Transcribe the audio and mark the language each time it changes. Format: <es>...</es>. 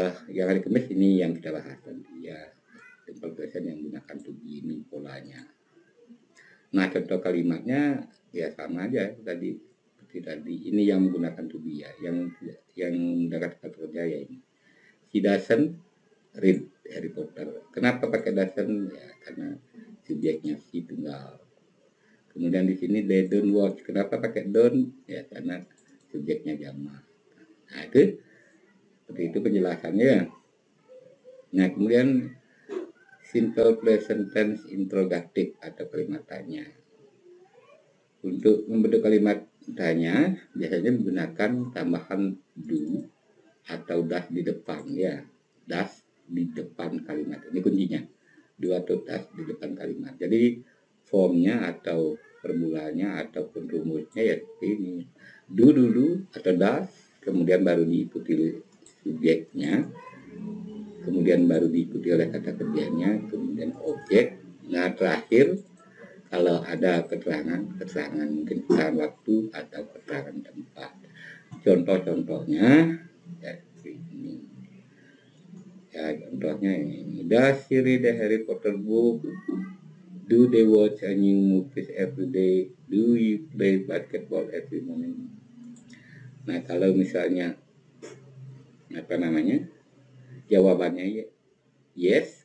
<id>Yang hari Kamis ini yang kita bahas nanti ya, simple present yang menggunakan to be ini polanya. Nah, contoh kalimatnya ya sama aja tadi seperti tadi. Ini yang menggunakan to be ya, yang menggunakan kata kerja ya ini.</id> <en>She doesn't read Harry Potter.</en> <id>Kenapa pakai doesn't? Ya karena subjeknya si tunggal. Kemudian di sini</id> <en>they don't watch.</en> <id>Kenapa pakai don't? Ya karena subjeknya jamak. Nah itu seperti itu penjelasannya. Nah kemudian simple present tense interrogative atau kalimat tanya. Untuk membentuk kalimat tanya biasanya menggunakan tambahan do atau das di depan ya. Das di depan kalimat. Ini kuncinya. Do atau das di depan kalimat. Jadi formnya atau formulanya ataupun rumusnya ya seperti ini. Do dulu atau das, kemudian baru diikuti subjeknya, kemudian baru diikuti oleh kata kerjanya, kemudian objek. Nah terakhir kalau ada keterangan mungkin keterangan waktu atau keterangan tempat. Contoh-contohnya ya ini. Ya contohnya ini.</id> <en>Does she read the Harry Potter book? Do they watch a new movies every day? Do you play basketball every morning?</en> <id>Nah kalau misalnya jawabannya yes.</id>